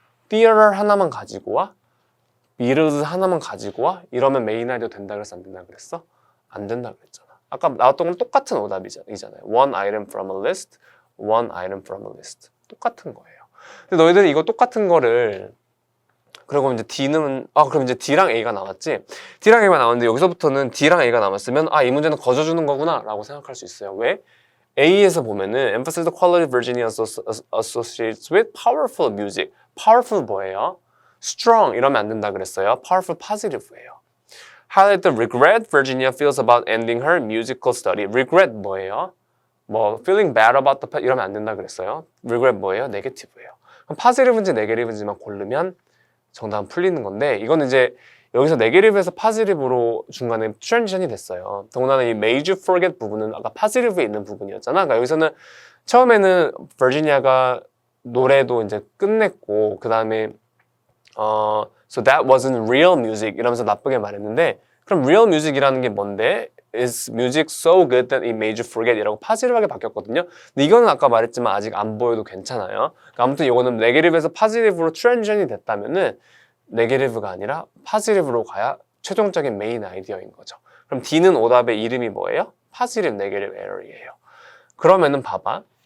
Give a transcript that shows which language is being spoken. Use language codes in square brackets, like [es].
[ko] Theater 하나만 가지고 와. Beatles 하나만 가지고 와. 이러면 메인 아이디어 된다 그랬어? 안 된다 그랬어? 안 된다 그랬잖아. 아까 나왔던 건 똑같은 오답이잖아요. [en] One item from a list, one item from a list. [ko] 똑같은 거예요. 근데 너희들이 이거 똑같은 거를 그리고 이제 D는 그럼 이제 D랑 A가 나왔지? D랑 A가 나왔는데 여기서부터는 D랑 A가 남았으면 이 문제는 거저주는 거구나 라고 생각할 수 있어요. 왜? A에서 보면은 [en] emphasize the quality Virginia associates with powerful music. [ko] powerful 뭐예요? strong 이러면 안 된다 그랬어요. [en] powerful positive예요. highlight the regret Virginia feels about ending her musical study. [ko] regret 뭐예요? 뭐 feeling bad about the 이러면 안 된다 그랬어요. regret 뭐예요? negative예요. 그럼 positive인지 negative인지만 고르면 정답은 풀리는 건데 이거는 이제 여기서 네게티브에서 파지티브로 중간에 트랜지션이 됐어요. 더군다나 이 made you forget 부분은 아까 파지티브에 있는 부분이었잖아. 그러니까 여기서는 처음에는 버지니아가 노래도 이제 끝냈고 그 다음에 [en] so that wasn't real music [ko] 이러면서 나쁘게 말했는데 그럼 real music이라는 게 뭔데? [en] Is music so good that it made you forget [ko] 이라고 파지티브하게 바뀌었거든요. 근데 이거는 아까 말했지만 아직 안 보여도 괜찮아요. 그러니까 아무튼 이거는 네게티브에서 파지티브로 트랜지션이 됐다면은 네게티브가 아니라 파지티브로 가야 최종적인 메인 아이디어인 거죠. 그럼 D는 오답의 이름이 뭐예요? 파지티브 네게티브 에러이에요. 그러면은 봐봐.